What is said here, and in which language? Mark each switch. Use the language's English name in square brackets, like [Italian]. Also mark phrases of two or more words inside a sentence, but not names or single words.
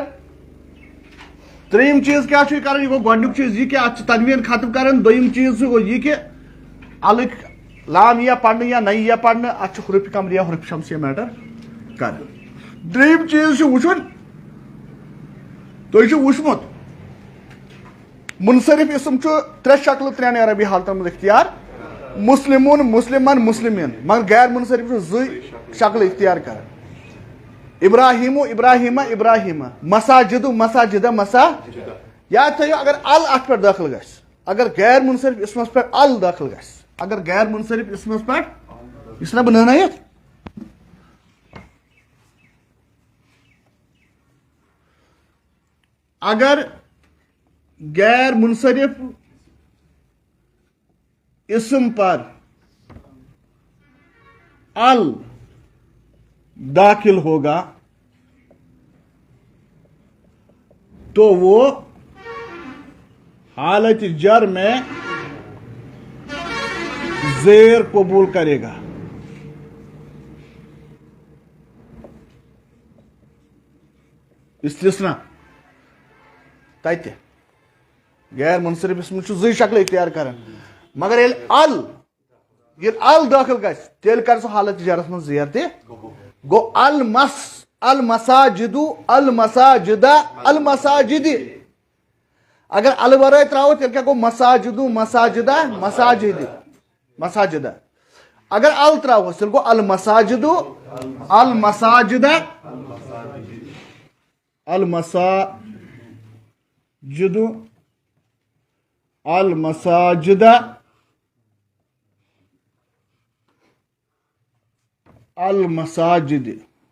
[Kashmiri] ترٛیِم چیٖز کیا چھُ یہِ کران یہِ گوٚو گۄڈنیُک چیٖز یہِ کہِ اتھ چھُ تنویٖن ختم کران دوٚیِم چیٖز گوٚو یہِ کہِ الٕکۍ لام یِیا پرنہٕ یا نہ یِیا پرنہٕ اتھ چھُ حروف قمریہ حروف شمسیہ میٹر کران دوٚیِم چیٖز چھُ وٕچھُن تُہۍ چھُو وٕچھمُت منصرف اسم چھُ 3 شکلہٕ 3 عربی حالتن منٛز اختیار مسلمون مسلمن مسلمین مگر غیر منصرف چھُ 2 شکلہٕ اختیار کران ابراہیمو ابراہیمہ ابراہیمہ مساجدو مساجدہ مساجدہ یاد تھٲیِو اگر ال اتھ پٮ۪ٹھ دٲخل گژھِ اگر غیر منصرف اسمس پٮ۪ٹھ ال دٲخل گژھِ اگر غیر منصرف اسمس پٮ۪ٹھ یہِ چھُنہ بنٲنٲیِتھ اگر غیر منصرف اسم پر [Urdu] ال داخل ہوگا تو وہ حالت جر میں زیر قبول کرے گا استثنا تتہ غیر [Kashmiri] منصرف اسم چھُ 2 شکلہٕ اختیار کران مگر ییٚلہِ ال دٲخل گژھِ تیٚلہِ کر سُہ حالت جرس منٛز زیر تہِ گوٚو المساجدو المساجدہ المساجدِ اگر ال ورٲے تراوو تیٚلہِ کیٛاہ گوٚو مساجدو مساجدہ مساجدِ مساجدہ اگر ال تراوہوس تیٚلہِ گوٚو المساجدو المساجدہ المساجدو المساجدہ المساجد